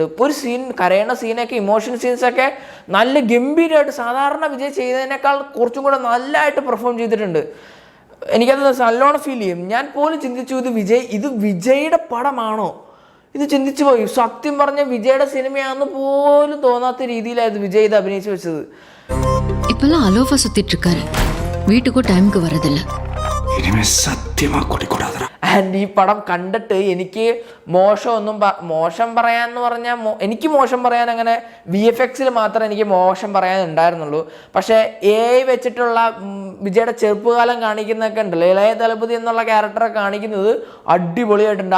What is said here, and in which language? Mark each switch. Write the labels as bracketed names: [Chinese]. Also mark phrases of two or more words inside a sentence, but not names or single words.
[Malayalam] ഒരു കരയണ സീനൊക്കെ, [English] emotion scenes [Malayalam] നല്ല ഗംഭീരമായിട്ട് സാധാരണ വിജയ് ചെയ്തതിനേക്കാൾ കുറച്ചും കൂടെ നല്ലതായിട്ട് പെർഫോം ചെയ്തിട്ടുണ്ട്. എനിക്കത് നല്ലോണം ഫീൽ ചെയ്യും. ഞാൻ പോലും ചിന്തിച്ചു ഇത് വിജയുടെ പടമാണോ, ഇത് ചിന്തിച്ചു പോയി. സത്യം പറഞ്ഞ വിജയുടെ സിനിമയാണെന്ന് പോലും തോന്നാത്ത രീതിയിലായിരുന്നു വിജയ് ഇത് അഭിനയിച്ചു വെച്ചത്. [Tamil] இப்பெல்லாம் அலோஃபா சுத்திட்டு இருக்காரு, வீட்டுக்கு டைமுக்கு வரதில்லை. [Malayalam] ആൻഡ് ഈ പടം കണ്ടിട്ട് എനിക്ക് മോശം പറയാമെന്ന് പറഞ്ഞാൽ എനിക്ക് മോശം പറയാൻ അങ്ങനെ VFX മാത്രമേ എനിക്ക് മോശം പറയാനുണ്ടായിരുന്നുള്ളൂ. പക്ഷേ AI വെച്ചിട്ടുള്ള വിജയുടെ ചെറുപ്പകാലം കാണിക്കുന്നതൊക്കെ ഉണ്ടല്ലോ, ഇളയ ദളപതി എന്നുള്ള ക്യാരക്ടറെ കാണിക്കുന്നത് അടിപൊളിയായിട്ടുണ്ട്.